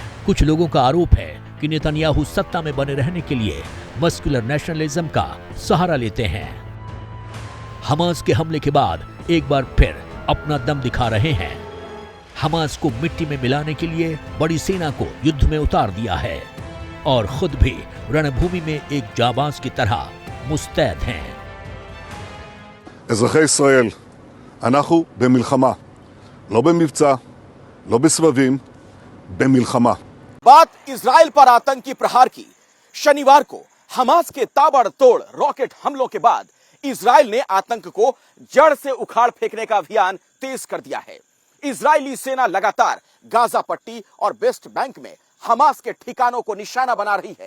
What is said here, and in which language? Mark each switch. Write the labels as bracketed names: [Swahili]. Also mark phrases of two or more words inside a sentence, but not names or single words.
[Hindi] कुछ लोगों का आरोप है कि नेतन्याहू सत्ता में बने रहने के लिए [English] muscular nationalism [Hindi] का सहारा लेते हैं। हमास के हमले के बाद एक बार फिर अपना दम दिखा रहे हैं। हमास को मिट्टी में मिलाने के लिए बड़ी सेना को युद्ध में उतार दिया है और खुद भी रणभूमि में एक जाबाज की तरह मुस्तैद हैं। [Hebrew] אזרחי ישראל, אנחנו במלחמה, לא במבצע, לא בסבבים, במלחמה. [Hindi] बात इजराइल पर आतंकी प्रहार की। शनिवार को हमास के ताबड़तोड़ रॉकेट हमलों के बाद इजराइल ने आतंक को जड़ से उखाड़ फेंकने का अभियान तेज कर दिया है। इजरायली सेना लगातार गाजा पट्टी और वेस्ट बैंक में हमास के ठिकानों को निशाना बना रही है।